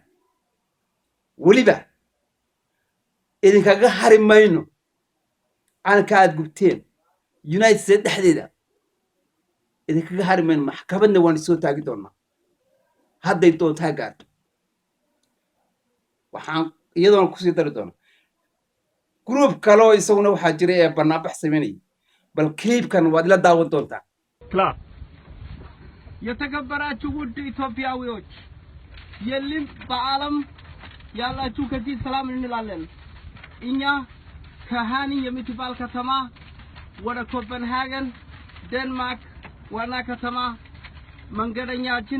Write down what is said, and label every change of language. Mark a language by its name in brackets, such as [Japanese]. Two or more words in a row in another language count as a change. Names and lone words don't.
[Somali] weliba idinkaga hari mayno calanka aad gubteen United States dhexdeeda idinkaga hari mayno. maxkamadna waan soo taagi doonaa hadday doontaa gaarto. waxaan iyadoona kusii dari doonaa group kaloo isaguna waxaa jira ee barnaamij sameynayay bal kliibkan waad ila daawan doontaa. [Amharic] የተከበራችሁ ውድ ኢትዮጵያውያን የለም በዓለም ያላችሁ ከዚህ ሰላም እንላለን። እኛ ከሃኒ የምትባል ከተማ ወደ ኮፐንሃገን ዴንማርክ ዋና ከተማ መንገደኛችን